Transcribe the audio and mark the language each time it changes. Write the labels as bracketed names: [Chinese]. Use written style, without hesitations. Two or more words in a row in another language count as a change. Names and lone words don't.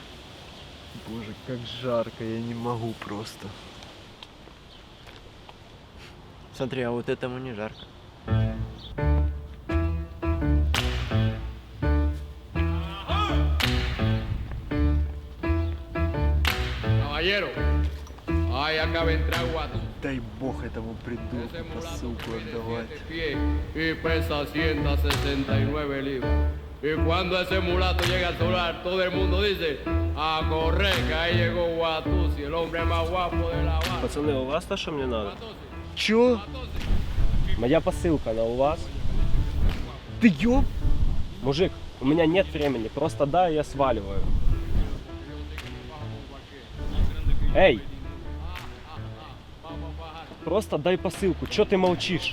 [Russian] Боже, как жарко, я не могу просто. Смотри, а вот этому не жарко. [Spanish] Caballero, ay, acá entra Guatu. [Russian] Дай бог этому придурку посылку отдавать. [Spanish] Y pesa 169 libras. Y cuando ese mulato llega al solar, todo el mundo dice, a correr, que ahí llegó Guatusi, el hombre más guapo de la banda. [Russian] Пацаны, у вас то, что мне надо? Чё? Моя посылка, она у вас? Ты ёб? Мужик, у меня нет времени, просто дай, я сваливаю. Эй! Просто дай посылку, чё ты молчишь?